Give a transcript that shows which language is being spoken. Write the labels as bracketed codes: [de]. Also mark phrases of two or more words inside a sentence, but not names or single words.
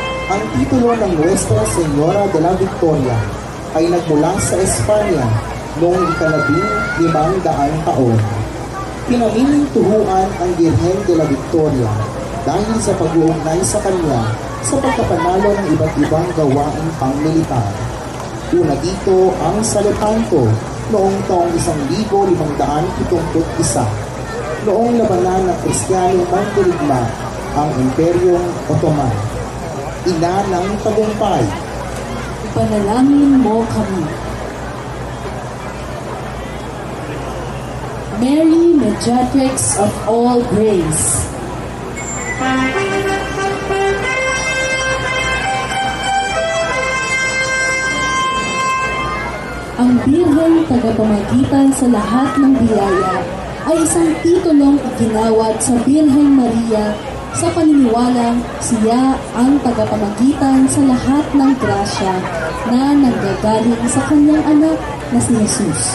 [tl] Ang titulo ng Nuestra Señora de la Victoria ay nagmula sa Espanya noong ika-1500 taon. Pinamiling tuhuan ang Birhen de la Victoria dahil sa pag-uugnay sa kanya sa pagkapanalo ng iba't ibang gawaing pangmilitar. Una dito ang sa Lepanto noong taong 1571, noong labanan ng Kristiyanong mandirigma ang Imperyong Ottoman. Ina ng tagumpay. Ipanalangin mo kami. [en] Mary, Mediatrix of all grace. [tl] Ang Birheng tagapamagitan sa lahat ng biyaya ay isang titulong iginawad sa Birheng Maria sa paniniwalang siya ang tagapamagitan sa lahat ng grasya na nanggagaling sa kanyang anak na si Jesus.